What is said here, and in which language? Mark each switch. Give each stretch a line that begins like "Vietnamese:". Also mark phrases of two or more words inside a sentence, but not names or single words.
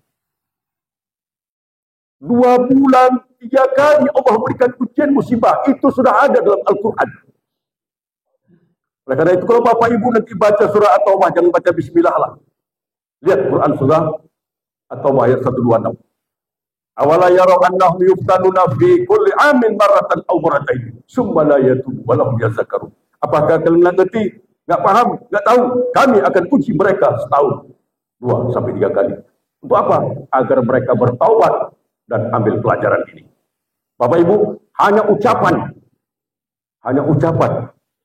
Indonesian: 2 bulan 3 kali Allah berikan ujian musibah. Itu sudah ada dalam Al-Quran. Oleh karena itu kalau Bapak Ibu nanti baca surah At-Taubah, jangan baca bismillah lah. Lihat Quran surah At-Taubah ayat 126.
Arabic: أولا يرون أنهم يفتنون في كل عام مرة أو مرتين ثم لا يتوبون ولهم يذكرون.
Indonesian: Apakah kalian ngerti? Nggak paham? Nggak tahu? Kami akan uji mereka setahun 2 sampai 3 kali. Untuk apa? Agar mereka bertaubat dan ambil pelajaran ini. Bapak Ibu, hanya ucapan. Hanya ucapan.